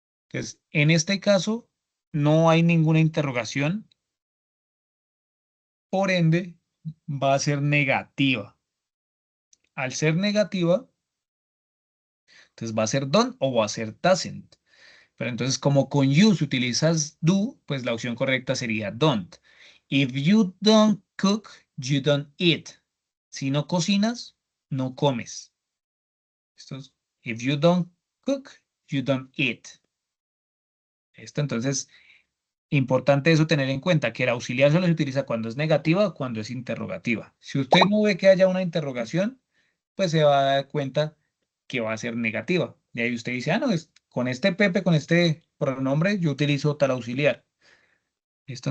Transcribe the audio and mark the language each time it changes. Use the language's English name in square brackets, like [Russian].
[Spanish] Entonces, en este caso, no hay ninguna interrogación, por ende, va a ser negativa. Al ser negativa, entonces va a ser don't o va a ser doesn't. Pero entonces, como con you si utilizas do, pues la opción correcta sería don't. [English] If you don't cook, you don't eat. [Spanish] Si no cocinas, no comes. Esto es, [English] if you don't cook, you don't eat. [Spanish] Esto entonces, importante eso tener en cuenta, que el auxiliar solo se utiliza cuando es negativa o cuando es interrogativa. Si usted no ve que haya una interrogación, pues se va a dar cuenta que va a ser negativa. Y ahí usted dice, ah, no, con este Pepe, con este pronombre, yo utilizo tal auxiliar. ¿Listo?